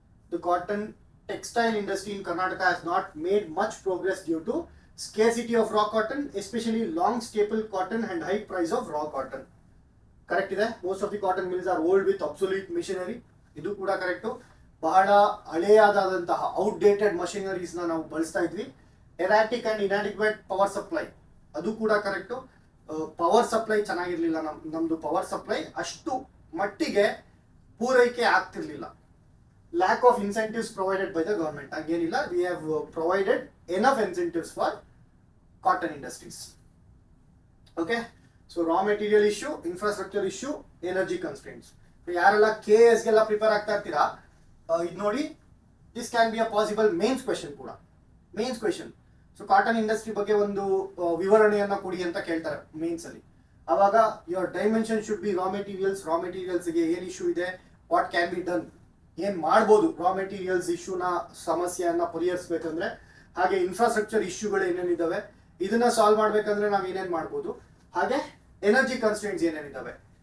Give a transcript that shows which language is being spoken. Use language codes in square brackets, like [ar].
[en] The cotton textile industry in Karnataka has not made much progress due to scarcity of raw cotton, especially long staple cotton and high price of raw cotton. Correct [kn] ಇದೆ. [en] Most of the cotton mills are old with obsolete machinery. [kn] ಇದು ಕೂಡ correct. ಬಹಳ ಹಳೆಯಾದಂತಹ outdated machineries ನಾವು ಬಳಸ್ತಾ ಇದ್ವಿ. [en] erratic and inadequate power supply, [kn] ಅದು ಕೂಡ correct. Power supply ಚೆನ್ನಾಗಿರ್ಲಿಲ್ಲ. ನಮ್ದು ಪವರ್ ಸಪ್ಲೈ ಅಷ್ಟು ಮಟ್ಟಿಗೆ ಪೂರೈಕೆ ಆಗ್ತಿರ್ಲಿಲ್ಲ. [en] Lack of incentives provided by the government. Againilla, we have provided enough incentives for cotton industries. Okay, so raw material issue, infrastructure issue, energy constraints. So [kn] ಯಾರೆಲ್ಲ KS ಗೆಲ್ಲ [en] prepare [kn] ಆಗ್ತಾ ಇರ್ತೀರಾ, ಇದು ನೋಡಿ, [en] this can be a possible mains question [kn] ಕೂಡ. [en] Mains question. [kn] So cotton industry ಬಗ್ಗೆ ಒಂದು ವಿವರಣೆಯನ್ನ ಕೊಡಿ ಅಂತ ಕೇಳ್ತಾರೆ ಮೇನ್ಸ್ ಅಲ್ಲಿ. ಅವಾಗ [en] your dimension should be raw materials. [kn] Raw materials ಗೆ ಏನ್ ಇಶ್ಯೂ ಇದೆ, [en] what can be done, [kn] ಏನ್ ಮಾಡ್ಬೋದು ರಾ ಮೆಟೀರಿಯಲ್ಸ್ ಇಶ್ಯೂನ ಸಮಸ್ಯೆಯನ್ನ ಪರಿಹರಿಸಬೇಕಂದ್ರೆ, ಹಾಗೆ ಇನ್ಫ್ರಾಸ್ಟ್ರಕ್ಚರ್ ಇಶ್ಯೂಗಳು ಏನೇನಿದಾವೆ ಇದನ್ನ ಸಾಲ್ವ್ ಮಾಡ್ಬೇಕಂದ್ರೆ ನಾವ್ ಏನೇನ್ ಮಾಡ್ಬೋದು, ಹಾಗೆ ಎನರ್ಜಿ ಕನ್ಸ್ಟ್ರೆಂಟ್ಸ್ ಏನೇನಿದಾವೆ.